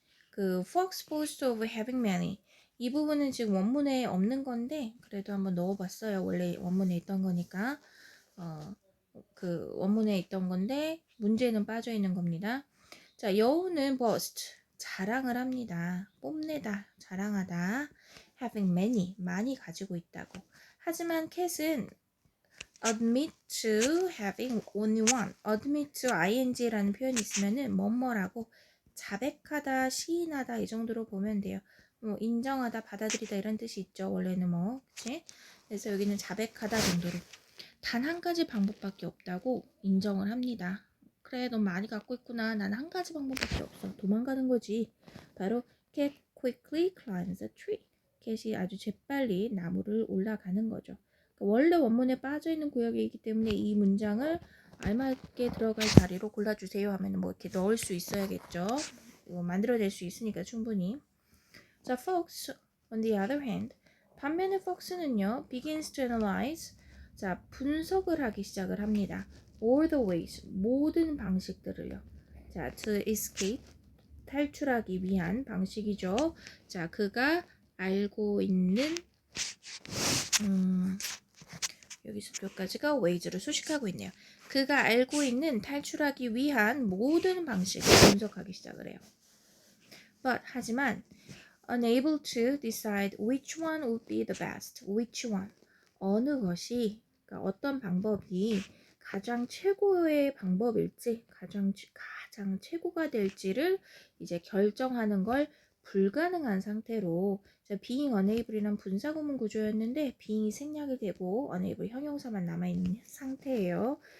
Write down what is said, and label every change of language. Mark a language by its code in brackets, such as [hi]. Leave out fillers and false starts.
[en] 그 fox boasts of having many. [ko] 이 부분은 지금 원문에 없는 건데 그래도 한번 넣어봤어요. 원래 원문에 있던 거니까. 그 원문에 있던 건데 문제는 빠져 있는 겁니다. 자, 여우는 boast, 자랑을 합니다. 뽐내다, 자랑하다. having many, 많이 가지고 있다고. [en] 하지만 cat은 admit to having only one. [ko] admit to ing 라는 표현이 있으면은 뭐뭐라고 자백하다, 시인하다 이 정도로 보면 돼요. 뭐 인정하다, 받아들이다 이런 뜻이 있죠. 원래는 뭐, 그치? 그래서 여기는 자백하다 정도로 단 한 가지 방법밖에 없다고 인정을 합니다. 그래, 넌 많이 갖고 있구나. 난 한 가지 방법밖에 없어. [en] 도망가는 거지. 바로 cat quickly climbs a tree. [ko] 캣이 아주 재빨리 나무를 올라가는 거죠. 원래 원문에 빠져있는 구역이기 때문에 이 문장을 알맞게 들어갈 자리로 골라주세요 하면 뭐 이렇게 넣을 수 있어야겠죠. 이거 만들어낼 수 있으니까 충분히. [en] 자, Fox, on the other hand, 반면에 Fox는요, begins to analyze, 자, 분석을 하기 시작을 합니다. all the ways, 모든 방식들을요. [ko] 자, to escape, 탈출하기 위한 방식이죠. 자, 그가 알고 있는 여기서 여기까지가 ways를 수식하고 있네요. 그가 알고 있는 탈출하기 위한 모든 방식을 분석하기 시작을 해요. [en] But 하지만 unable to decide which one would be the best. which one. [ko] 어느 것이, 그러니까 어떤 방법이 가장 최고의 방법일지, 가장 최고가 될지를 이제 결정하는 걸 불가능한 상태로, being unable 이란 분사구문 구조였는데 being이 생략이 되고 unable 형용사만 남아있는 상태예요.